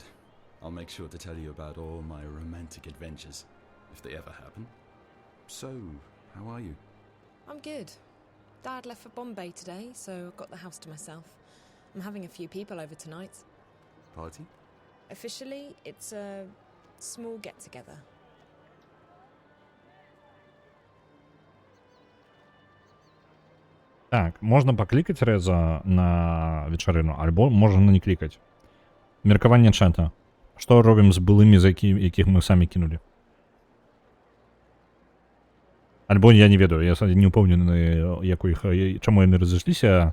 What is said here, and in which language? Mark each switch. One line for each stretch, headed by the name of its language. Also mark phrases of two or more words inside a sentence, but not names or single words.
English: I'll make sure to tell you about all my romantic adventures, if they ever happen. So, how are you? I'm good. Dad left for Bombay today, so I've got the house to myself. I'm having a few people over tonight. Party? Officially, it's a small get-together.
Belarusian: Так, можна паклікаць Реза на вечарыну, альбо можна не клікаць. Меркаванне чата. Што робім з былымі, за якіх мы самі кінулі? Альбо я не ведаю, я не ўпэўнены, чаму яны разышліся.